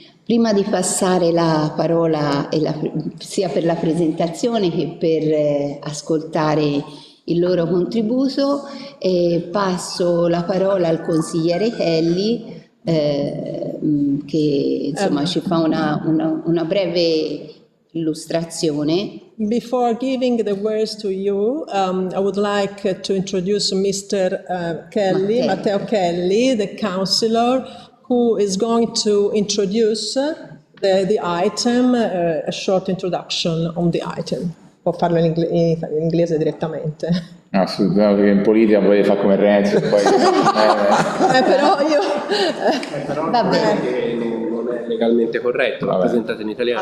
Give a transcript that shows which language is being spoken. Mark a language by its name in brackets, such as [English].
[Italian] Prima di passare la parola sia per la presentazione che per ascoltare il loro contributo, passo la parola al consigliere Kelly, che insomma ci fa una breve illustrazione. [English] Before giving the words to you, I would like to introduce Mr. Matteo Kelly, the councillor, who is going to introduce the item, a short introduction on the item. [Italian] Può farlo in inglese direttamente. Assolutamente, perché in politica volete fare come Renzi e poi... Però io... Però Va bene. che non è legalmente corretto, la presentate in italiano.